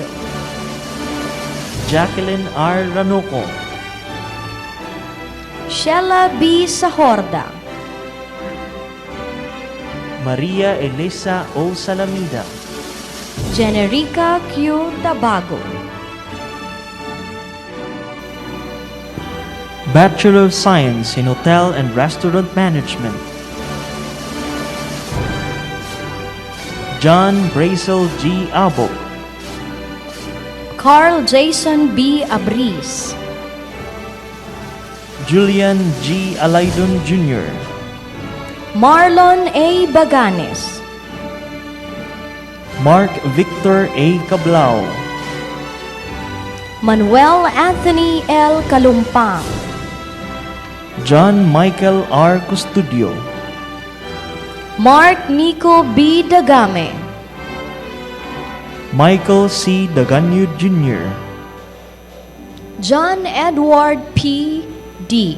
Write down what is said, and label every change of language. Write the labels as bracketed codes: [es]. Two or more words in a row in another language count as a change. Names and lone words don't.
[en] Jacqueline R. Ranoco, Sheila B. Sahorda, Maria Elisa O. Salamida, Generica Q. Tabago, Bachelor of Science in Hotel and Restaurant Management, John Brazel G. Abo, Carl Jason B. Abris, Julian G. Alaidon Jr., Marlon A. Baganes, Mark Victor A. Cablao, Manuel Anthony L. Kalumpang, John Michael R. Custodio, Mark Nico B. Dagame, Michael C. Daganyud Jr., John Edward P. D.,